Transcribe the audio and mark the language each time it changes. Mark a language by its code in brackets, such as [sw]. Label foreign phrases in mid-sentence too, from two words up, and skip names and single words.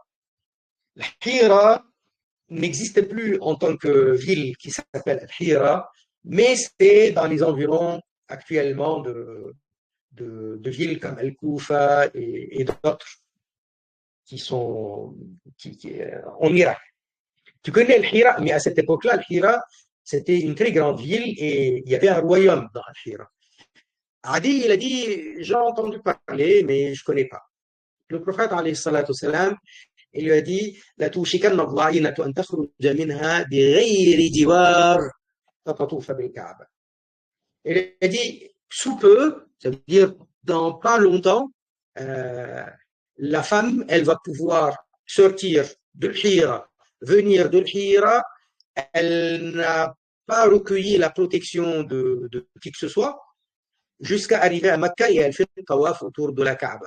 [fr] Le Hira n'existe plus en tant que ville qui s'appelle Hira, mais c'est dans les environs actuellement de villes comme El-Koufa et d'autres qui sont en Irak. Tu connais le Hira, mais à cette époque-là, le Hira, c'était une très grande ville et il y avait un royaume dans le Hira. Adi, il a dit, j'ai entendu parler, mais je ne connais pas. Le prophète, [ar] عليه الصلاة والسلام, [fr] il lui a dit, [ar] ليوشكن الظعينة أن تخرج منها بغير جوار تطوف بالكعبة. [fr] Il a dit, sous peu, ça veut dire dans pas longtemps, euh, la femme, elle va pouvoir sortir de l'Hira, venir de l'Hira, elle n'a pas recueilli la protection de qui que ce soit, jusqu'à arriver à Makkah et elle fait le tawaf autour de la Kaaba.